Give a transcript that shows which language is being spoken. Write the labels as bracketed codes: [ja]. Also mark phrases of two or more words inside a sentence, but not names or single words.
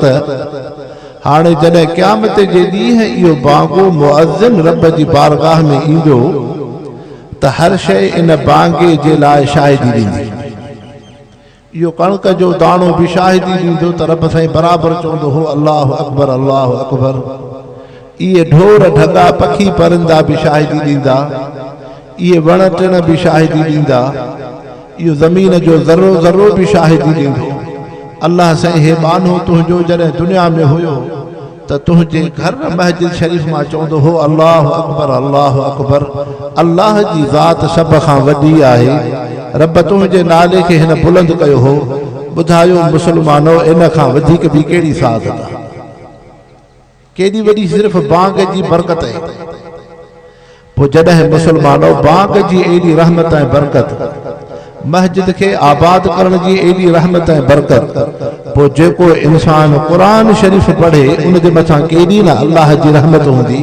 [sd] हाणे जॾहिं क़यामत जे ॾींहुं इहो बांगो मुअज़्ज़िन रब जी बारगाह में ईंदो, त हर शइ इन बांगे जे लाइ शाहिदी ॾींदी। इहो कणक जो दाणो बि शाहिदी ॾींदो त रब साईं बराबरि चवंदो हो, [ar] الله أكبر الله أكبر. [sd] इहे ढोर ढगा पखी परिंदा बि शाहिदी ॾींदा, इहे वण टिण बि शाहिदी ॾींदा, इहो ज़मीन जो ज़रो ज़रो बि शाहिदी ॾींदो। अल्लाह साईं, हे बानो तुंहिंजो जॾहिं दुनिया में हुयो त तुंहिंजे घर मस्जिद शरीफ़ मां चवंदो हो, [ar] الله أكبر الله أكبر. [sd] अल्लाह जी ज़ात सभ खां वॾी आहे, रब तुंहिंजे नाले खे हिन बुलंद कयो हो। ॿुधायो मुस्लमानो, इन खां वधीक बि कहिड़ी साथ आहे? केॾी वॾी सिर्फ़ बांग जी बरकत आहे। पोइ जॾहिं मुस्लमानो बांग जी एॾी रहमत ऐं बरकत, मस्जिद के आबाद करण जी एडी रहमत ऐं बरकत, पोइ जेको इंसान कुरान शरीफ़ पढ़े उन जे मथां केॾी न अल्लाह जी रहमत हूंदी।